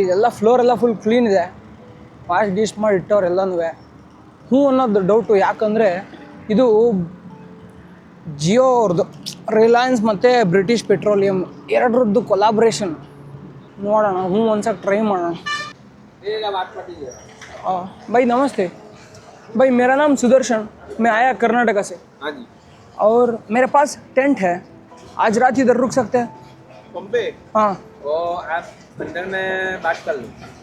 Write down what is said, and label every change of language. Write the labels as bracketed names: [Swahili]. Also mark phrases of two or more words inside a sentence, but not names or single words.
[Kannada] ಎಲ್ಲ ಫ್ಲೋರ್ ಎಲ್ಲ [English] full clean [Kannada] ಇದೆ, ವಾಶ್ ಗೀಶ್ ಮಾಡಿ ಇಟ್ಟವ್ರು ಎಲ್ಲನೂ. ಅನ್ನೋದು ಡೌಟು, ಯಾಕಂದರೆ ಇದು ಜಿಯೋ ಅವ್ರದ್ದು, ರಿಲಯನ್ಸ್ ಮತ್ತು ಬ್ರಿಟಿಷ್ ಪೆಟ್ರೋಲಿಯಂ ಎರಡರದ್ದು ಕೊಲಾಬ್ರೇಷನ್. ನೋಡೋಣ, ಒಂದ್ಸಲ ಟ್ರೈ ಮಾಡೋಣ. [Hindi] भाई नमस्ते भाई, मेरा नाम सुदर्शन, मैं आया कर्नाटका से। हाँ जी। और मेरे पास टेंट है, आज रात इधर रुक सकते हैं? पंपे? हाँ। वो आप अंदर में बात कर लो।